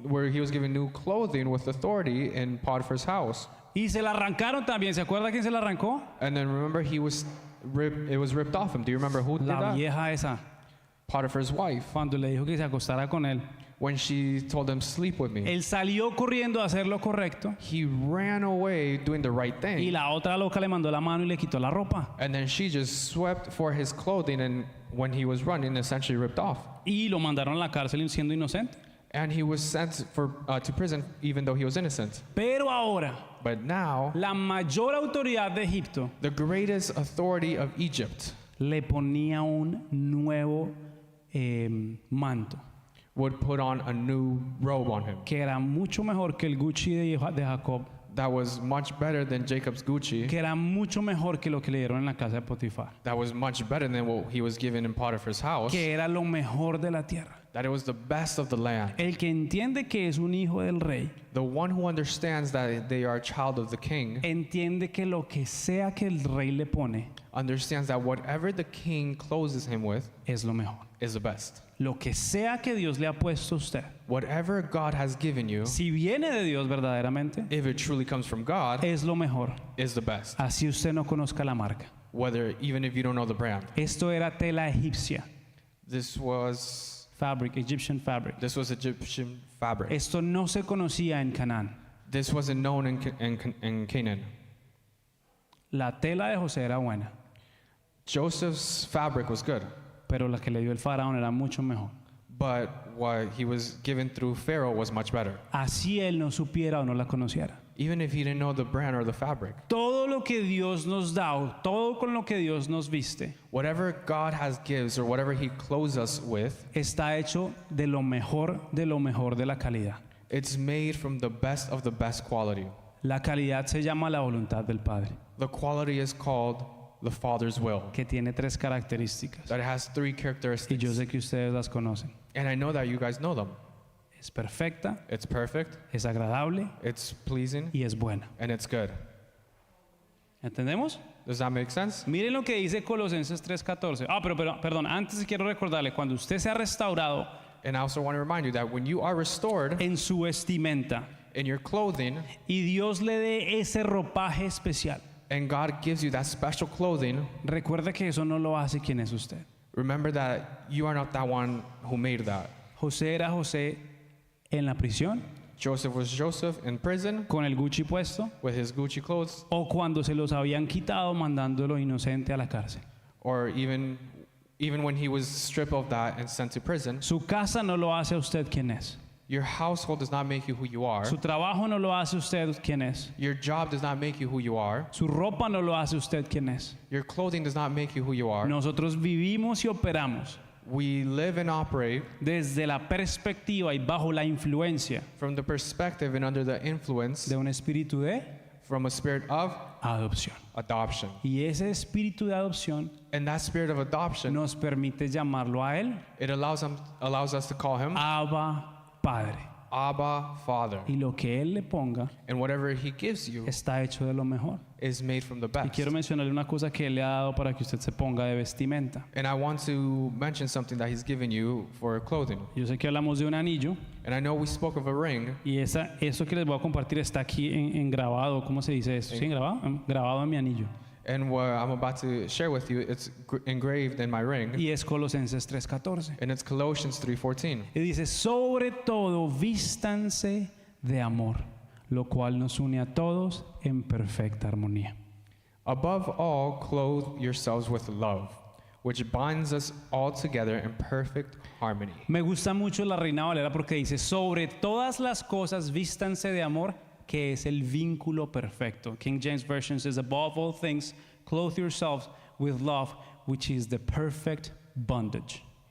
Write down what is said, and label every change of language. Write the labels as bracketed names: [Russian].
[English] where he was given new clothing with authority in Potiphar's house. [Spanish] Y se la arrancaron también, ¿se acuerda quién se la arrancó? [English] And then remember, it was ripped off him. Do you remember who did [Spanish] La [English] that? [Spanish] vieja esa, [English] Potiphar's wife. [Spanish] cuando le dijo que se acostara con él. [English] When she told him, sleep with me. [Spanish] Él salió corriendo a hacer lo correcto [English] He ran away doing the right [Spanish] y [English] thing. [Spanish] la otra loca le mandó la mano y le quitó la ropa. [English] And then she just swept for his clothing, and when he was running, essentially ripped off. [Spanish] Y lo mandaron a la cárcel siendo inocente. [English] And he was sent to prison even though he was innocent. [Spanish] Pero ahora, [English] But now, [Spanish] la mayor autoridad de Egipto [English] the greatest authority of Egypt [Spanish] le ponía un nuevo manto, [English] would put on a new robe on him [Spanish] que era mucho mejor que el Gucci de Jacob, [English] that was much better than Jacob's Gucci, [Spanish] que era mucho mejor que lo que le dieron en la casa de Potifar, [English] that was much better than what he was given in Potiphar's house, [Spanish] que era lo mejor de la tierra. [English] that it was the best of the land. [Spanish] El que entiende que es un hijo del rey, [English] The one who understands that they are a child of the king [Spanish] entiende que lo que sea que el rey le pone [English] understands that whatever the king clothes him with [Spanish] es lo mejor. [English] is the best. [Spanish] Lo que sea que Dios le ha puesto a usted, [English] Whatever God has given you, [Spanish] si viene de Dios verdaderamente, [English] if it truly comes from God, [Spanish] es lo mejor. [English] is the best. [Spanish] Así usted no conozca la marca. [English] Whether even if you don't know the brand. [Spanish] Esto era tela egipcia, [English] This was Egyptian fabric. Egyptian fabric. [Spanish] Esto no se conocía en Canaán. [English] This wasn't known in Canaan. [Spanish] La tela de José era buena, [English] Joseph's fabric was good, [Spanish] pero la que le dio el faraón era mucho mejor. [English] but what he was given through Pharaoh was much better. [Spanish] Así él no supiera o no la conociera. [English] Even if he didn't know the brand or the fabric. [Spanish] Todo lo que Dios nos da, o todo con lo que Dios nos viste, [English] Whatever God has gives or whatever he clothes us with, [Spanish] está hecho de lo mejor de la calidad. [English] it's made from the best of the best quality. [Spanish] La calidad se llama la voluntad del Padre, [English] The quality is called the Father's will. [Spanish] que tiene 3 características. [English] That it has 3 [Spanish] Y yo [English] characteristics. [Spanish] sé que ustedes las conocen. [English] And I know that you guys know them. [Spanish] Es perfecta, [English] It's perfect, [Spanish] es agradable [English] it's pleasing, [Spanish] y es buena. [English] and it's good. [Spanish] ¿Entendemos? [English] Does that make sense? [Spanish] Miren lo que dice Colosenses 3:14. Pero perdón, antes quiero recordarle, cuando usted sea restaurado [English] And I also want to remind you that when you are restored [Spanish] en su vestimenta [English] in your clothing, [Spanish] y Dios le dé ese ropaje especial, [English] and God gives you that special clothing, [Spanish] recuerde que eso no lo hace quien es usted. [English] remember that you are not that one who made that. [Spanish] José era José en la prisión, [English] Joseph was Joseph in prison [Spanish] con el Gucci puesto, [English] with his Gucci clothes, [Spanish] o cuando se los habían quitado mandándolo inocente a la cárcel. [English] or even even when he was stripped of that and sent to prison, [Spanish] Su casa no lo hace a usted quien es. [English] your household does not make you who you are. [Spanish] Su trabajo no lo hace usted quien es. [English] Your job does not make you who you are. [Spanish] Su ropa no lo hace usted quien es. [English] Your clothing does not make you who you are. [Spanish] Nosotros vivimos y operamos [English] We live and operate [Spanish] desde la perspectiva y bajo la influencia [English] from the perspective and under the influence [Spanish] de un espíritu de [English] from a spirit of [Spanish] adopción. [English] adoption. [Spanish] Y ese espíritu de adopción [English] And that spirit of adoption, [Spanish] nos permite llamarlo a Él [English] it allows us to call him [Spanish] Abba Padre. [English] Abba, Father. [Spanish] Y lo que Él le ponga [English] And whatever he gives you [Spanish] está hecho de lo mejor. [English] is made from the [Spanish] Y [English] best. [Spanish] quiero mencionarle una cosa que Él le ha dado para que usted se ponga de vestimenta. [English] And I want to mention something that he's given you for clothing. [Spanish] Yo sé que hablamos de un anillo And I know we spoke of a ring, y eso que les voy a compartir está aquí en grabado. ¿Cómo se dice eso? ¿Sí, en grabado? Grabado en mi anillo. [English] and what I'm about to share with you, it's engraved in my ring, [Spanish] Y es Colosenses 3:14. [English] and it's Colossians 3:14. [Spanish] Y dice, sobre todo vístanse de amor, lo cual nos une a todos en perfecta armonía. [English] Above all, clothe yourselves with love, which binds us all together in perfect harmony. [Spanish] Me gusta mucho la Reina Valera porque dice, sobre todas las cosas vístanse de amor, que es el vínculo perfecto. [English] King James Version says, above all things, clothe yourselves with love, which is the perfect bondage.